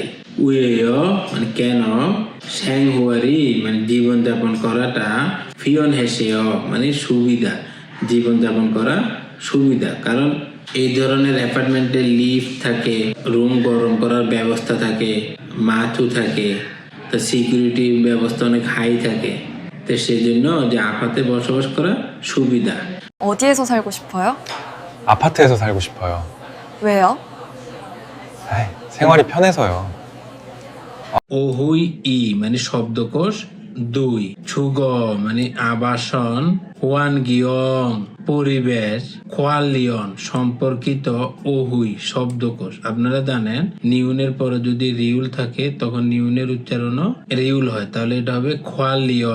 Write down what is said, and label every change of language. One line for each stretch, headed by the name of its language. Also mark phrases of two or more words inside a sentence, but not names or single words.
Bangla: উয়েয় মানে কেন, স্যাংহুয়ারি মানে জীবনযাপন করাটা,
Korean: 편해서요
Bangla: মানে সুবিধা, জীবনযাপন করা সুবিধা। কারণ এই ধরনের অ্যাপার্টমেন্টে লিফট থাকে, রুম গরম করার ব্যবস্থা থাকে, মাথু থাকে, তো সিকিউরিটি ব্যবস্থা অনেক হাই থাকে। তো সেই জন্য যে আপাতে বসবাস করা সুবিধা।
Korean: 어디에서 살고 싶어요? 아파트에서 살고 싶어요. 왜요? 에이, 생활이 편해서요.
Bangla: ওহুই ই মানে শব্দকোষ 2, ছুগ মানে আবাসন, হোয়ান গিয়ং পরিবেশ, খোয়ালিয়ন সম্পর্কিত, ওহুই শব্দকোষ। আপনারা জানেন নিউনের পরে যদি রিউল থাকে তখন নিউনের উচ্চারণও রিউল হয়, তাহলে এটা হবে খোয়ালিয়ন।